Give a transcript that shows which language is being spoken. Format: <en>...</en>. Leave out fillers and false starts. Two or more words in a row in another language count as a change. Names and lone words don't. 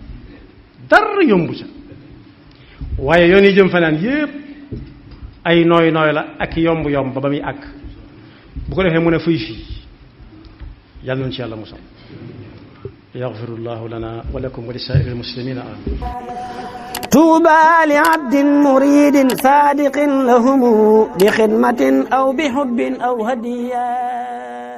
<wo>waaye yoon yi jëm fanaan yépp ay nooy la ak yomb ba muy àgg bu ko defee mu ne fuy fii yàlla nañu ci yàlla musal</wo> <ar>يغفر الله لنا ولكم ولسائر المسلمين آمين طوبى لعبد مريد صادق لهم بخدمة أو بحب أو هديات</ar>